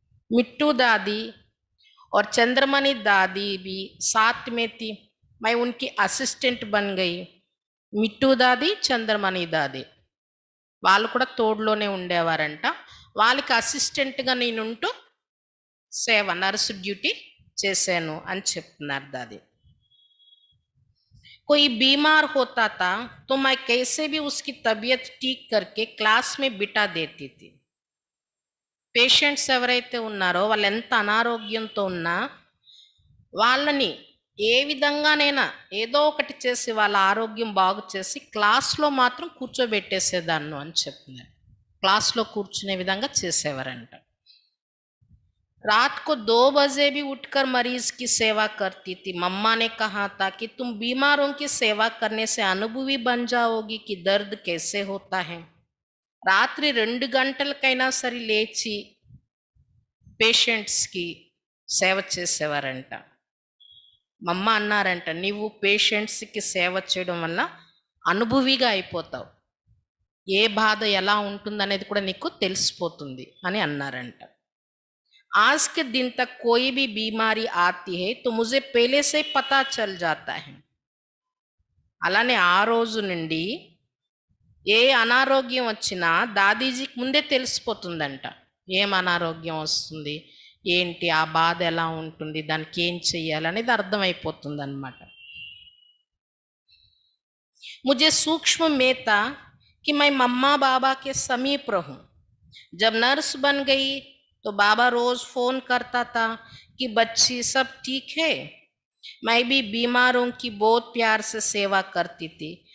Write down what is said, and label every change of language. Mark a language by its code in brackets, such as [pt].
[hi] మిట్టు దాది और चंद्रमणि दादी भी साथ में थी. मैं उनकी असिस्टेंट बन गई. [te] మిట్టు దాది, చంద్రమణి దాది వాళ్ళు కూడా తోడులోనే ఉండేవారంట. వాళ్ళకి అసిస్టెంట్గా నేనుంటూ నర్సు డ్యూటీ చేశాను అని చెప్తున్నారు దాది. [hi] कोई बीमार होता था तो मैं कैसे भी उसकी तबीयत ठीक करके क्लास में बिठा देती थी. [te] పేషెంట్స్ ఎవరైతే ఉన్నారో వాళ్ళు ఎంత అనారోగ్యంతో ఉన్నా వాళ్ళని ఏ విధంగానైనా ఏదో ఒకటి చేసి వాళ్ళ ఆరోగ్యం బాగు చేసి క్లాస్లో మాత్రం కూర్చోబెట్టేసేదాన్ని అని చెప్తున్నారు. క్లాస్లో కూర్చునే విధంగా చేసేవారంట. [hi] रात को 2 बजे भी उठकर मरीज की सेवा करती थी. मम्मा ने कहा था कि तुम बीमारों की सेवा करने से अनुभवी बन जाओगी कि दर्द कैसे होता है. [te] రాత్రి 2 గంటలకైనా సరే లేచి పేషెంట్స్కి సేవ చేసేవారంట. మా అమ్మ అన్నారంట, నీవు పేషెంట్స్కి సేవ చేయడం వల్ల అనుభవిగా అయిపోతావు, ఏ బాధ ఎలా ఉంటుందనేది కూడా నీకు తెలిసిపోతుంది అని అన్నారంట. [hi] आज के दिन तक कोई भी बीमारी आती है तो मुझे पहले से पता चल जाता है. [te] అలానే ఆ రోజు నుండి ఏ అనారోగ్యం వచ్చినా దాదీజీకి ముందే తెలిసిపోతుందంట. ఏం అనారోగ్యం వస్తుంది, ఏంటి, ఆ బాధ ఎలా ఉంటుంది, దానికి ఏం చెయ్యాలనేది అర్థమైపోతుంది అనమాట. [hi] मुझे सूक्ष्म में था कि मैं मम्मा बाबा के समीप रहूं. जब नर्स बन गई तो बाबा रोज फोन करता था कि बच्ची सब ठीक है. मैं भी बीमारों की बहुत प्यार से सेवा करती थी.